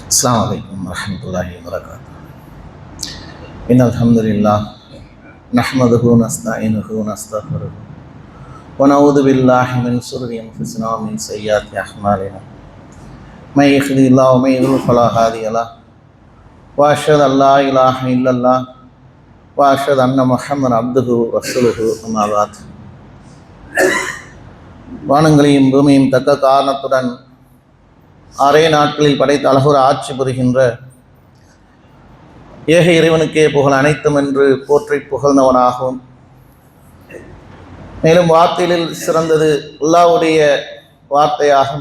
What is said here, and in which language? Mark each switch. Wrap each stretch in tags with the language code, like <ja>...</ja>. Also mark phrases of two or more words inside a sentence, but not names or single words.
<ar>السلام عليكم ورحمة الله وبركاته. إن الحمد لله نحمده ونستعينه ونستغفره ونعوذ بالله من شرور أنفسنا ومن سيئات أعمالنا. من يهده الله ويضلل فلا هادي له وأشهد ألا إله إلا الله وأشهد أن محمدا عبده ورسوله أما بعد.</ar> <ta>வானங்களையும் பூமியும் தக்க காரணத்துடன் ஆறே நாட்களில் படைத்த அழகுற ஆட்சி புரிகின்ற ஏக இறைவனுக்கே புகழ் அனைத்தும் என்று போற்றி புகழ்ந்தவனாகும். மேலும் வார்த்தைகளில் சிறந்தது அல்லாஹ்வுடைய வார்த்தையாகும்.</ta>